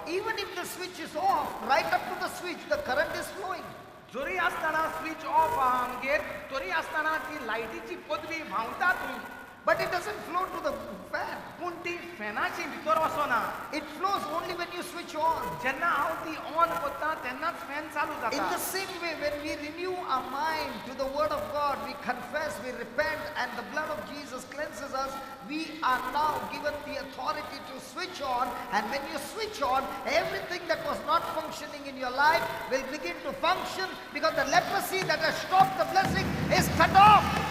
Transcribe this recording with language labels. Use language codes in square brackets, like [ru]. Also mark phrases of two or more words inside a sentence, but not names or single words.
[en] Even if the switch is off, right up to the switch, the current is flowing. [kok] जरी आसतना [en] switch off [kok] आहा आमगेर तरी आसतना ती लायटीची पदवी व्हांवताच. [en] But it doesn't flow to the fan. [kok] पूण ती फॅनाची भितर वचना. [en] It flows only when you switch on. [kok] जेन्ना हांव ती ऑन करता तेन्नाच फॅन चालू [en] In [kok] जाता. [en] the same way, when we renew our mind to the Word of God, we confess, we repent, and the blood of Jesus cleanses us, we are now given the authority to switch on. And when you switch on, everything that was not functioning in your life will begin to function, because the leprosy that has stopped the blessing is cut off.